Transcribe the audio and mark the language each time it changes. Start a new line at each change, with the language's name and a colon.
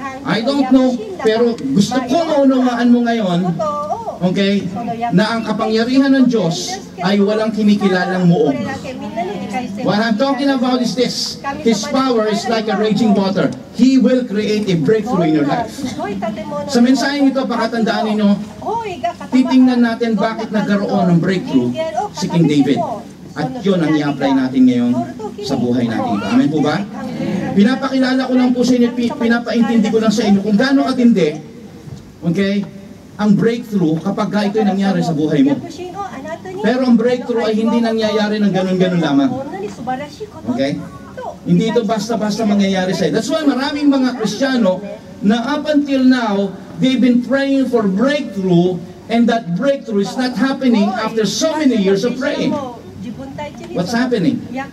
Filipino: I don't know, pero gusto ko maunawaan mo ngayon, okay, na ang kapangyarihan ng Diyos ay walang kinikilalang muog.
English: What I'm talking about is this. His power is like a raging water. He will create a breakthrough in your life.
Filipino: Sa mensaheng ito, pakatandaan ninyo, titingnan natin bakit nagkaroon ng breakthrough si King David. At yun ang i-apply natin ngayon sa buhay natin. Amen po ba? Pinapakilala ko lang po sa inyo, pinapaintindi ko lang sa inyo kung gaano katindi, okay, ang breakthrough kapag ito'y nangyari sa buhay mo. Pero ang breakthrough ay hindi nangyayari ng ganun-ganun lamang. Okay? Hindi ito basta-basta mangyayari sa iyo.
English: That's why maraming mga Kristiyano na up until now, they've been praying for breakthrough and that breakthrough is not happening after so many years of praying. What's happening?